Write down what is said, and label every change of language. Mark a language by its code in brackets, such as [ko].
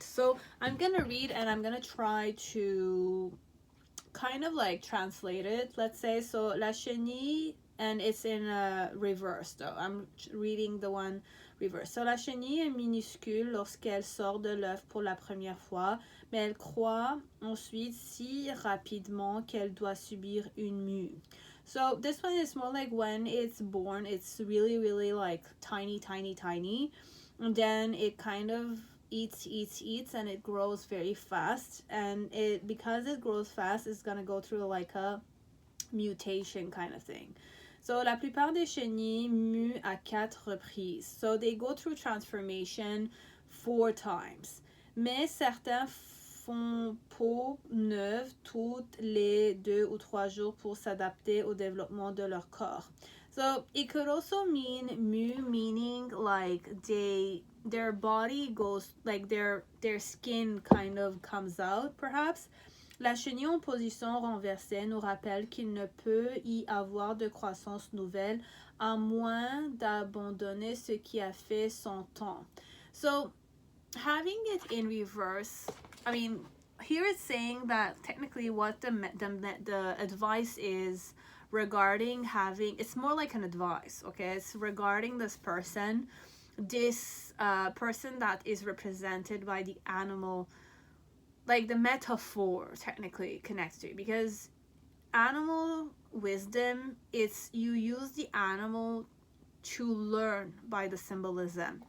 [en] So I'm gonna read and I'm gonna try to kind of translate it, let's say. So [fr] la chenille, [en] and it's in reverse though. I'm reading the one reverse. So [fr] la chenille est minuscule lorsqu'elle sort de l'œuf pour la première fois, mais elle croît ensuite si rapidement qu'elle doit subir une mue. [en] So this one is more like when it's born, it's really, really tiny, and then it kind of eats, and it grows very fast. And because it grows fast, it's gonna go through a mutation kind of thing. So [fr] la plupart des chenilles muent à 4 reprises. [en] So they go through transformation 4 times. [fr] Mais certains font peau neuve toutes les 2 ou 3 jours pour s'adapter au développement de leur corps. [en] So it could also mean mue, meaning they their body goes, like their skin kind of comes out, perhaps. [fr] La chenille en position renversée nous rappelle qu'il ne peut y avoir de croissance nouvelle à moins d'abandonner ce qui a fait son temps. [en] So, having it in reverse, I mean, here it's saying that technically what the advice is regarding having, it's more like an advice, okay? It's regarding this person, this person that is represented by the animal, like the metaphor technically connects to it, because animal wisdom, it's you use the animal to learn by the symbolism.